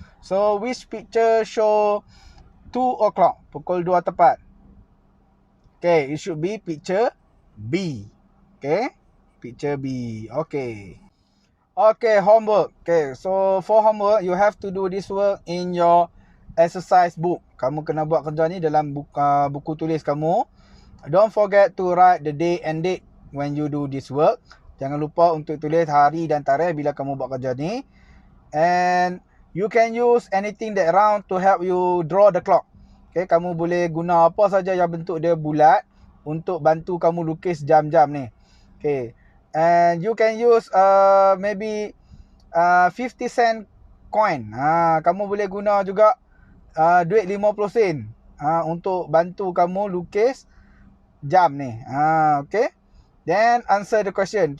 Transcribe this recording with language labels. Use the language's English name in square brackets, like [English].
[English] So, which picture show 2 o'clock? [Malay] Pukul 2 tepat. [English] Okay, it should be picture B. Okay, picture B. Okay. Okay, homework. Okay, so for homework, you have to do this work in your exercise book. [Malay] Kamu kena buat kerja ni dalam buku tulis kamu. [English] Don't forget to write the day and date when you do this work. [Malay] Jangan lupa untuk tulis hari dan tarikh bila kamu buat kerja ni. [English] And you can use anything that round to help you draw the clock. [Malay] Okay, kamu boleh guna apa saja yang bentuk dia bulat untuk bantu kamu lukis jam-jam ni. [English] Okay, and you can use maybe 50 cent coin. [Malay] Kamu boleh guna juga duit 50 sen untuk bantu kamu lukis jam ni. [English] Okay, then answer the question.